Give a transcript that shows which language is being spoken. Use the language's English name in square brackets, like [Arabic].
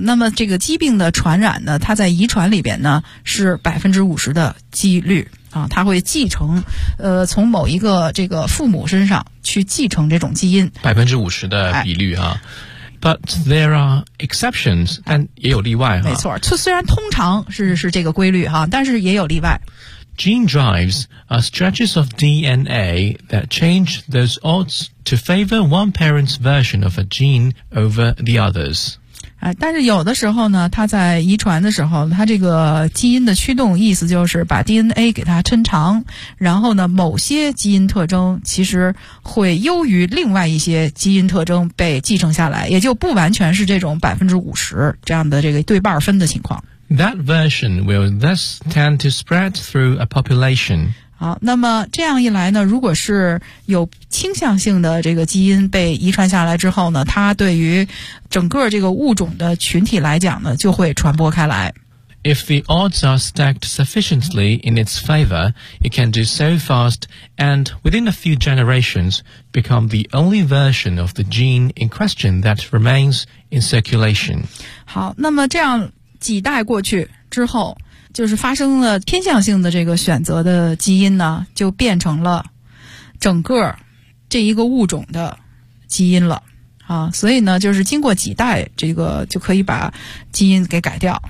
[Chinese] 那么这个疾病的传染呢，它在遗传里边呢是 50% 的几率啊，它会继承从某一个这个父母身上去继承这种基因， 50%的比率啊。 [English] But there are exceptions， [Chinese] 但也有例外哈。没错，虽然通常是这个规律哈，但是也有例外。 [English] Gene drives are stretches of DNA that change those odds to favor one parent's version of a gene over the others。 [Chinese] 但是有的时候呢，它在遗传的时候，它这个基因的驱动意思就是把 DNA 给它抻长，然后呢，某些基因特征其实会优于另外一些基因特征被继承下来，也就不完全是这种 50% 这样的这个对半分的情况。 [English] That version will thus tend to spread through a population. [Chinese] 好，那么这样一来呢，如果是有倾向性的这个基因被遗传下来之后呢，它对于整个这个物种的群体来讲呢，就会传播开来。 [English] If the odds are stacked sufficiently in its favor, it can do so fast and within a few generations become the only version of the gene in question that remains in circulation. [Chinese] 好，那么这样几代过去之后，就是发生了偏向性的这个选择的基因呢，就变成了整个这一个物种的基因了啊。所以呢，就是经过几代，这个就可以把基因给改掉。